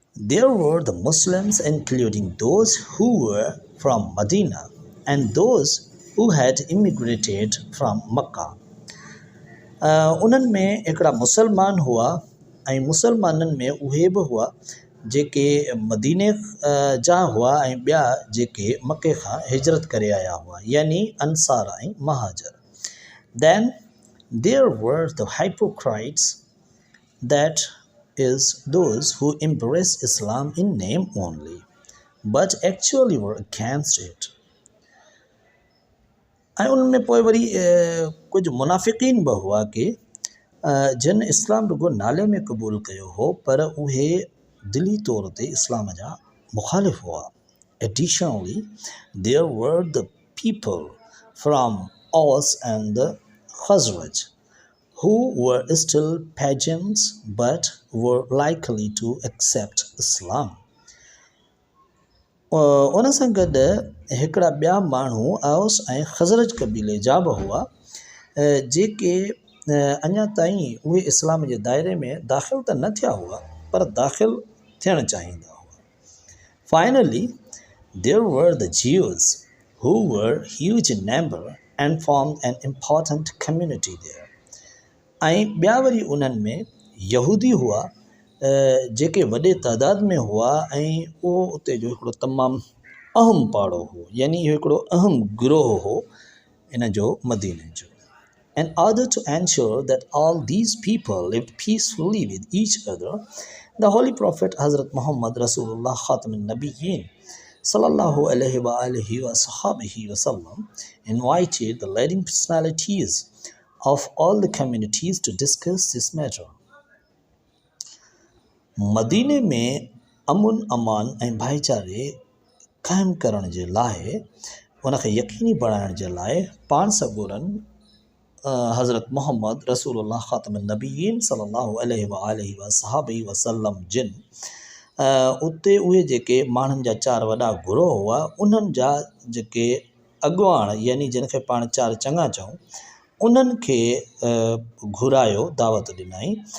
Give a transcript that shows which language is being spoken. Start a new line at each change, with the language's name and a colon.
English: There were the Muslims, including those who were from Medina and those who had immigrated from Makkah.
Sindhi: उन्हनि में हिकिड़ा मुसलमान हुआ ऐं मुसलमाननि में उहे बि हुआ जेके मदीने जा हुआ ऐं ॿिया जेके मके खां हिजरत करे आया हुआ, यानी अंसार ऐं महाजर।
English: Then there were the hypocrites, that is those who embrace Islam in name only, but actually were against it.
Sindhi: ऐं उनमें पोइ वरी कुझु मुनाफ़िक़ीन बि हुआ कि जिन इस्लाम रुगो नाले में क़बूल कयो हो, पर उहे दिली तौर ते इस्लाम जा मुखालिफ़ हुआ।
English: Additionally, there were the people from Aus and the Khazraj who were still pagans but were likely to accept Islam.
Sindhi: उन सां गॾु हिकिड़ा ॿिया माण्हू औस ऐं ख़ज़रज क़बीले जा बि हुआ जेके अञा ताईं उहे इस्लाम जे दायरे में दाख़िल त न थिया हुआ, पर दाख़िल थियणु चाहींदा हुआ।
English: Finally, there were the Jews who were huge in number and formed an important community there.
Sindhi: ऐं ॿिया वरी उन्हनि में यहूदी हुआ जेके वॾे तादाद में हुआ ऐं उहो उते जो हिकिड़ो तमामु अहम पाड़ो हो, यानी इहो हिकिड़ो अहम गिरोह हो इन जो मदीने जो।
English: In order to ensure that all these people lived peacefully with each other, the Holy Prophet Hazrat Muhammad Rasulullah Khatam al-Nabiyyin sallallahu alaihi wa alihi wa sahbihi wa sallam invited the leading personalities of all the communities to discuss this matter.
Sindhi: मदीने में अमुन अमान ऐं भाईचारे क़ाइमु करण जे लाइ, उनखे यकीनी बणाइण जे लाइ पाण सॻोरनि हज़रत मोहम्मद रसूलुल्लाह ख़ातमुन नबीयीन सल्लल्लाहु अलैहि व सहाबी वसल्लम जिन उते उहे जेके माण्हुनि जा चार वॾा गुरोह हुआ उन्हनि जा जेके अॻुवाण यानी जिन खे पाण चार चङा चऊं उन्हनि खे घुरायो दावत ॾिनई